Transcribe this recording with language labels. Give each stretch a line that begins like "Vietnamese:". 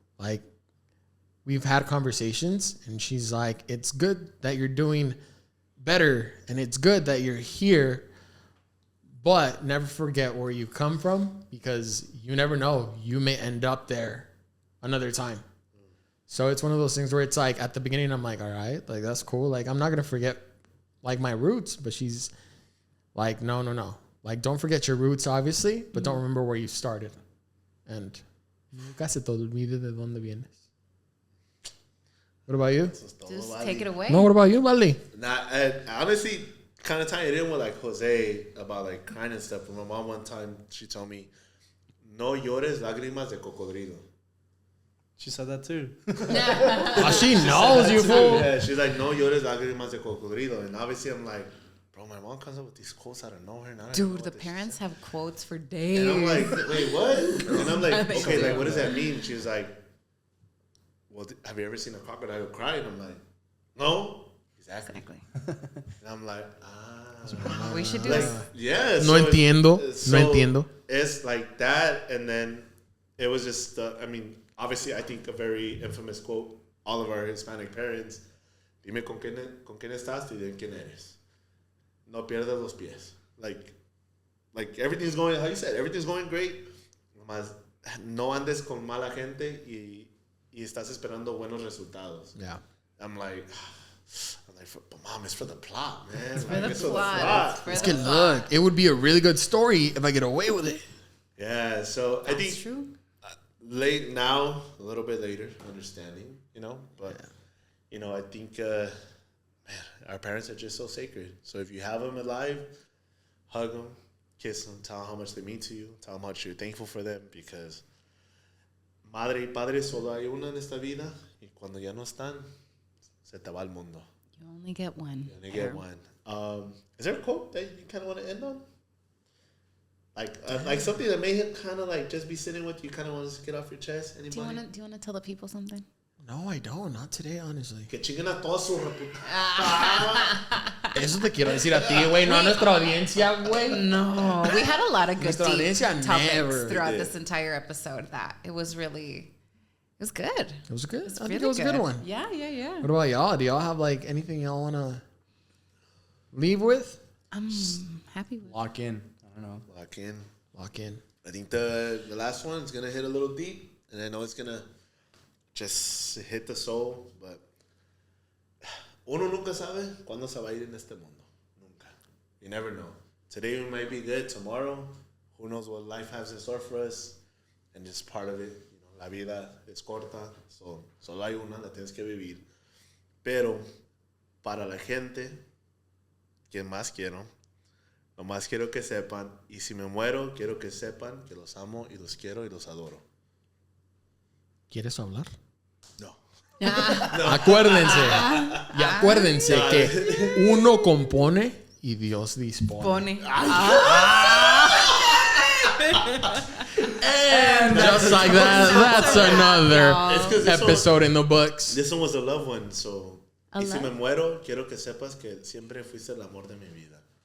English: Like, we've had conversations, and she's like, it's good that you're doing better, and it's good that you're here, but never forget where you come from, because you never know. You may end up there another time. So it's one of those things where it's like, at the beginning, I'm like, all right, like, that's cool. Like, I'm not going to forget, like, my roots, but she's like, no. Like, don't forget your roots, obviously, but don't remember where you started. And
Spanish: nunca se te olvide de dónde vienes.
English: What about you? Just take it away. No, what about you, Vali? Nah, honestly, kind of tying it in with like Jose about like crying and stuff. My mom one time, she told me,
Spanish: no llores lágrimas de cocodrilo.
English: She said that too. Oh, she knows you, fool. Yeah, she's like,
Spanish: no llores lágrimas de cocodrilo.
English: And obviously I'm like, bro, my mom comes up with these quotes out of nowhere. Dude, the parents have quotes for days. And I'm like, wait, what? And I'm like, okay, like, what does that mean? She's like, well, have you ever seen a crocodile cry? And I'm like, no. Exactly. And I'm like, we should do like, this. Yeah.
Spanish: No entiendo.
English: It's like that. And then it was just, I mean, obviously, I think a very infamous quote, all of our Hispanic parents,
Spanish: dime con quién estás y de quién eres. No pierdas los pies.
English: Like everything's going, how you said, everything's going great.
Spanish: Nomás no andes con mala gente y estás esperando buenos resultados.
English: Yeah. I'm like, but mom, it's for the plot, man. It's for the plot. It's good. Look, it would be a really good story if I get away with it. Yeah, so That's I think true. Late now, a little bit later, understanding, but I think, man, our parents are just so sacred. So if you have them alive, hug them, kiss them, tell them how much they mean to you, tell them how much you're thankful for them, because
Spanish: madre y padre solo hay una en esta vida y cuando ya no están, se te va el mundo.
English: You only get one. You only get one. Is there a quote that you kind of want to end on? Like something that may kind of like just be sitting with you, kind of want to get off your chest. Anybody? Do you want to tell the people something? No, I don't. Not today, honestly.
Spanish: Que chinguen a todos su Eso te quiero decir a ti, güey, no a nuestra audiencia, güey.
English: No, we had a lot of good
Spanish: Nuestra
English: deep
Spanish: audiencia
English: topics never throughout did. this entire episode. That it was good. It was good. I think Really it was a good one. Yeah. What about y'all? Do y'all have like anything y'all want to leave with? I'm happy with. Lock in. I don't know. Lock in. I think the last one is gonna hit a little deep, and I know it's gonna just hit the soul. But
Spanish: uno nunca sabe cuándo se va a ir en este mundo. Nunca.
English: You never know. Today we might be good. Tomorrow, who knows what life has in store for us, and just part of it. You know,
Spanish: la vida es corta, so solo hay una, la tienes que vivir. Pero para la gente, quien más quiero. Nomás quiero que sepan, y si me muero, quiero que sepan que los amo y los quiero y los adoro. ¿Quieres hablar? No. Acuérdense. Y acuérdense que uno compone y Dios dispone.
English: And just like that, that's another episode in the books. This one was a loved one, so... A
Spanish: y si
English: love?
Spanish: me muero, quiero que sepas que siempre fuiste el amor de mi vida.